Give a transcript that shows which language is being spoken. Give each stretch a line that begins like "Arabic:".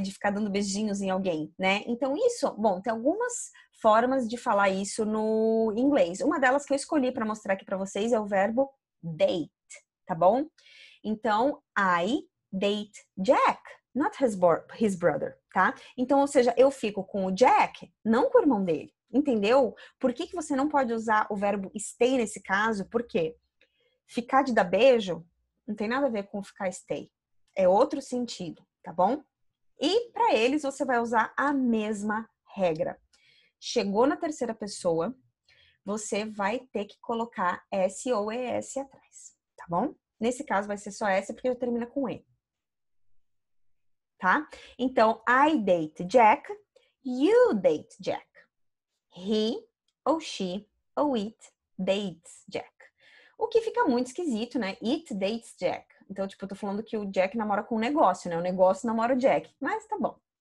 Portuguese: De ficar dando beijinhos em alguém, né? Então, isso, bom, tem algumas formas de falar isso no inglês. Uma delas que eu escolhi para mostrar aqui para vocês é o verbo date, tá bom?
English: Então, I date Jack, not his brother, tá?
Portuguese: Então, ou seja, eu fico com o Jack, não com o irmão dele, entendeu? Por que você não pode usar o verbo stay nesse caso? Por quê? Ficar de dar beijo não tem nada a ver com ficar stay. É outro sentido, tá bom? E para eles você vai usar a mesma regra. Chegou na terceira pessoa, você vai ter que colocar S ou ES atrás, tá bom? Nesse caso vai ser só S porque já termina com E.
English: Tá? Então, I date Jack, you date Jack. He ou she ou it dates Jack.
Portuguese: O que fica muito esquisito, né?
English: It dates Jack.
Portuguese: Então, tipo, eu tô falando que o Jack namora com um negócio, né? O negócio namora o Jack. Mas tá bom.